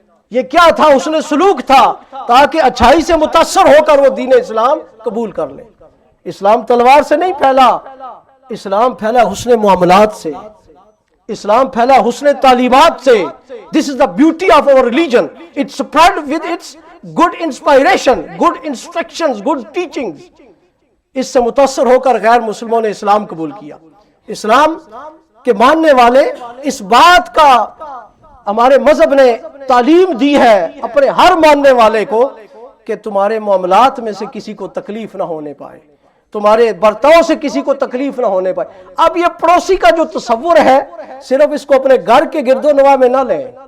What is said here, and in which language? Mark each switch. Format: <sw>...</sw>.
<ur>یہ کیا تھا؟ اس نے سلوک تھا تاکہ اچھائی سے متاثر ہو کر وہ دین اسلام قبول کر لے۔ اسلام تلوار سے نہیں پھیلا، اسلام پھیلا حسن معاملات سے، اسلام پھیلا حسن تعلیمات سے۔</ur> <en>This is the beauty of our religion. It spread with its good inspiration, good instructions, good teachings.</en> <ur>اس سے متاثر ہو کر غیر مسلموں نے اسلام قبول کیا۔ اسلام کے ماننے والے اس بات کا ہمارے مذہب نے تعلیم دی ہے اپنے ہر ماننے والے کو کہ تمہارے معاملات میں سے کسی کو تکلیف نہ ہونے پائے، تمہارے برتاؤ سے کسی کو تکلیف نہ ہونے پائے۔ اب یہ پڑوسی کا جو تصور ہے صرف اس کو اپنے گھر کے گرد و نواح میں نہ لیں۔</ur>